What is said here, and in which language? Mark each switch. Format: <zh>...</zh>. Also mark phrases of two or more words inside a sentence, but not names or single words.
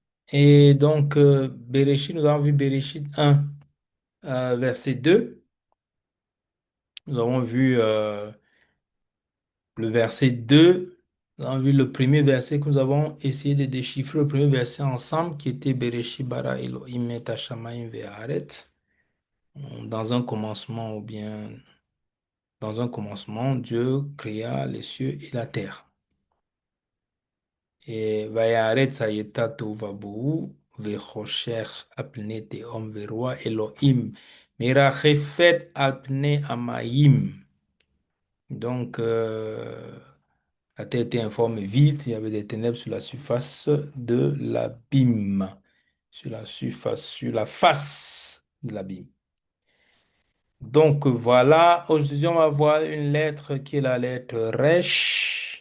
<fr>Et donc, Bereshit, nous avons vu Bereshit 1, verset 2. Nous avons vu le verset 2. Nous avons vu le premier verset que nous avons essayé de déchiffrer, le premier verset ensemble, qui était</fr> <he>בראשית ברא אלוהים את השמים והארץ.</he> <fr>Dans un commencement, ou bien dans un commencement, Dieu créa les cieux et la terre.</fr> <he>ויארץ הייתה תוהו ובוהו, וחושך על פני תהום ורוח אלוהים מרחפת על פני המים.</he> <fr>Donc, la terre était informe et vide, il y avait des ténèbres sur la surface de l'abîme, sur la face de l'abîme. Donc voilà, aujourd'hui on va voir une lettre qui est la lettre Resh.</fr>